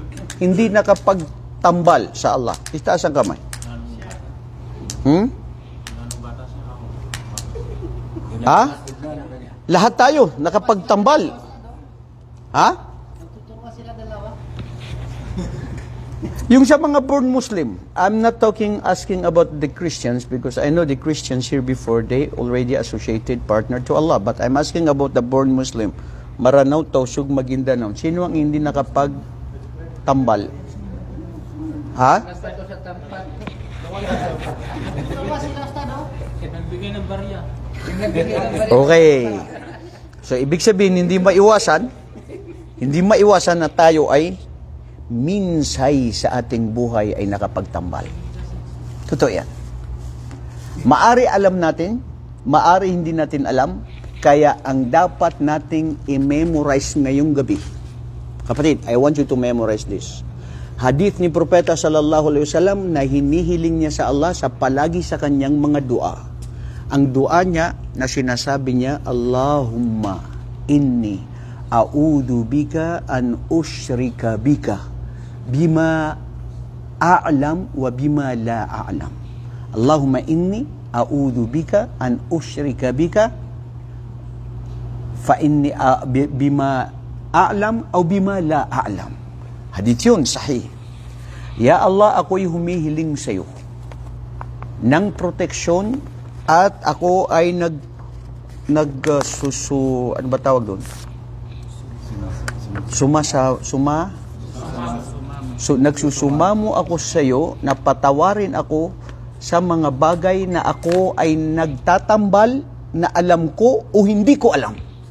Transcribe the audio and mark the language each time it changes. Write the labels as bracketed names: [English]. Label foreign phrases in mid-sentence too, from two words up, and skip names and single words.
[Filipino] Hindi nakapagtambal sa Allah. Itaas ang kamay. Ha? Lahat tayo nakapagtambal. Ha? Yung sa mga [English] born Muslim, I'm not asking about the Christians because I know the Christians here before, they already associated partner to Allah. But I'm asking about the born Muslim. [Filipino] Maranao, Tausug, Maguindanao. Sino ang hindi nakapagtambal? Ha? Okay. So, ibig sabihin, hindi maiwasan na tayo ay minsay sa ating buhay ay nakapagtambal. Totoo yan. Maari alam natin, maari hindi natin alam, kaya ang dapat nating i-memorize ngayong gabi. Kapatid, [English] I want you to memorize this. [Filipino] Hadith ni Propeta [Arabic] صلى الله عليه وسلم [Filipino] na hinihiling niya sa Allah sa palagi sa kanyang mga dua. Ang dua niya na sinasabi niya, [Arabic] اللهم إني أعوذ بك أن أشرك بك بما أعلم وبما لا أعلم. اللهم إني أعوذ بك أن أشرك بك فإني بما أعلم أو بما لا أعلم. [Filipino] Hadith yun, sahih. Ya Allah, ako'y humihiling sa iyo ng proteksyon at ako ay ano ba tawag doon? Nagsusumamo ako sa iyo na patawarin ako sa mga bagay na ako ay nagtatambal na alam ko o hindi ko alam.